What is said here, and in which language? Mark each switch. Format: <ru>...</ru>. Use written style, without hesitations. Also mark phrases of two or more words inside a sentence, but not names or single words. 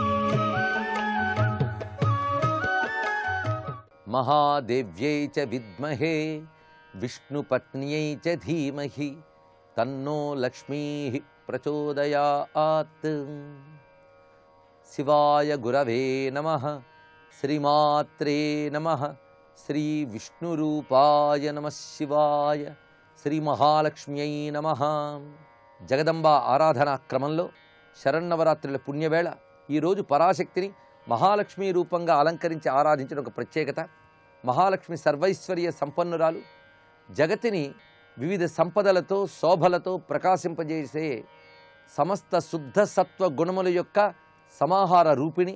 <sa>महादेव्यै च विद्महे विष्णुपत्न्यै च धीमहि तन्नो लक्ष्मीः प्रचोदयात्. शिवाय गुरवे नमः. श्रीमात्रे नमः. श्री विष्णुरूपाय नमः शिवाय. శ్రీ మహాలక్ష్మ్యై నమః.</sa> <te>జగదంబ ఆరాధనా క్రమంలో శరన్నవరాత్రుల పుణ్యవేళ ఈరోజు పరాశక్తిని మహాలక్ష్మీ రూపంగా అలంకరించి ఆరాధించిన ఒక ప్రత్యేకత. మహాలక్ష్మి సర్వైశ్వర్య సంపన్నురాలు, జగతిని వివిధ సంపదలతో శోభలతో ప్రకాశింపజేసే సమస్త శుద్ధ సత్వ గుణముల యొక్క సమాహార రూపిణి.</te>